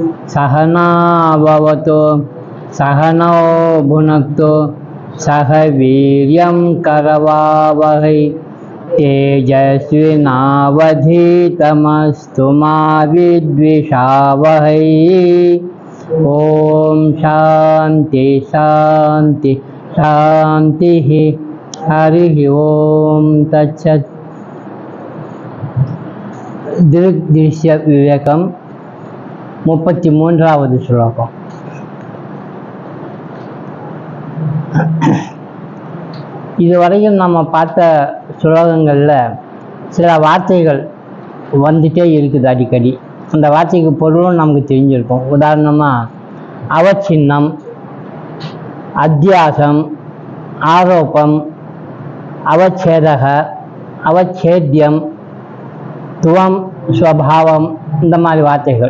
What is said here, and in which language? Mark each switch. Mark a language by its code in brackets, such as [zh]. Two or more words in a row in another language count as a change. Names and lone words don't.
[sa] सहना भवतु सहनौ भुनक्तु सह वीर्यं करवावहै तेजस्विनावधीतमस्तु मा विद्विषावहै। ओम शांति शांति शांति। हरि ओम तत्सत्। [ta] दृग्दृश्य विवेकम 33வது ஸ்லோகம். இதுவரையும் நம்ம பார்த்த ஸ்லோகங்களில் சில வார்த்தைகள் வந்துட்டே இருக்குது அடிக்கடி. அந்த வார்த்தைக்கு பொருளும் நமக்கு தெரிஞ்சிருக்கும். உதாரணமாக அவச்சின்னம், அத்தியாசம், ஆரோப்பம், அவச்சேதக, அவச்சேத்தியம், துவம், ஸ்வபாவம், இந்த மாதிரி வார்த்தைகள்.